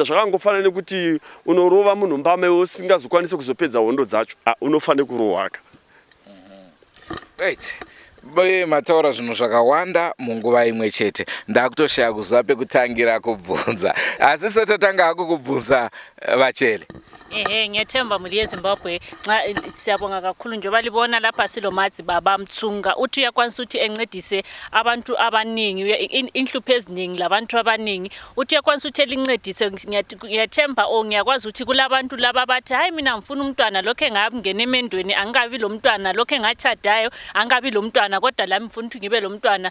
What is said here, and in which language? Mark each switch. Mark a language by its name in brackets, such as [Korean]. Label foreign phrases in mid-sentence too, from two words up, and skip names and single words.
[Shona] Zvakangofanana nekuti unorova munhu mbame usingazokwanisi kuzopedza hondo dzacho, unofanira kurohwaka. Right. Mataura zvinhu zvakawanda munguva imwe chete. Ndakutoshaya kuziva pekutangira kubvunza, asi sotatanga hako kubvunza Vachele. [North Ndebele] Ngiyathemba muli yeZimbabwe siyabonga kakhulu njengoba libona lapha silo madzibaba Mtsunga uthi uyakwanisa ukuthi encedise abantu abaningi, inhlupho eziningi labantu abaningi, uthi uyakwanisa ukuthi elincedise. Ngiyathemba ngiyakwazi ukuthi kulabantu laba bathi hayi mina ngifuna umntwana lokho engabungena emendweni angabi lo mntwana, lokho engachadayo angabi lo mntwana, kodwa lami ngifuna ukuthi ngibe lo mntwana.